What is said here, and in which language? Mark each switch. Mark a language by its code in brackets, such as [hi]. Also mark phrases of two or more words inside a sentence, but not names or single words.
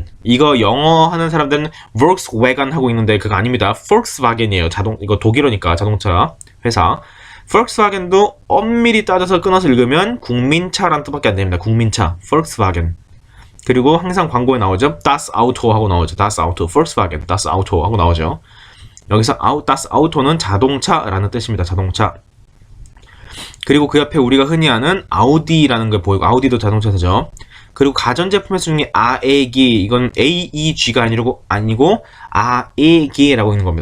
[ko] 이거 영어 하는 사람들은 Volkswagen 하고 있는데 그거 아닙니다. Volkswagen이에요. 이거 독일어니까 자동차 회사. Volkswagen도 엄밀히 따져서 끊어서 읽으면 국민차라는 뜻밖에 안 됩니다. 국민차. Volkswagen. 그리고 항상 광고에 나오죠. [de] Das Auto [ko] 하고 나오죠. [de] Das Auto. Volkswagen. Das Auto [ko] 하고 나오죠. 여기서 [de] Das Auto [ko] 는 자동차라는 뜻입니다. 자동차. 그리고 그 옆에 우리가 흔히 아는 아우디라는 걸 보이고, 아우디도 자동차 회사죠. 그리고 가전제품에서 중에 아에기, 이건 AEG가 아니고 아에기라고 있는 겁니다.